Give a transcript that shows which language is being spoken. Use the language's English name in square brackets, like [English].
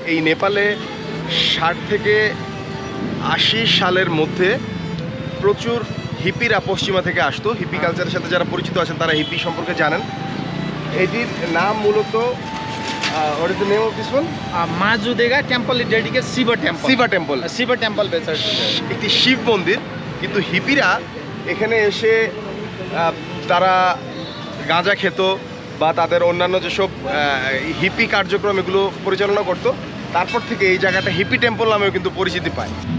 [Bangla] এই নেপালে 60 থেকে 80 সালের মধ্যে প্রচুর হিপিরা পশ্চিমা থেকে আসতো। হিপি কালচারের সাথে যারা পরিচিত আছেন তারা হিপি সম্পর্কে জানেন। এটির নাম মূলত [English] what is the name of this one? Majudega temple is dedicated Shiva temple. Shiva temple. Shiva temple beside. [Bangla] একটি শিব মন্দির, কিন্তু হিপিরা এখানে এসে তারা গাঁজা খেত বা তাদের অন্যান্য যেসব হিপি কার্যক্রম এগুলো পরিচালনা করত। তারপর থেকে এই জায়গাটা হিপি টেম্পল নামেও কিন্তু পরিচিতি পায়।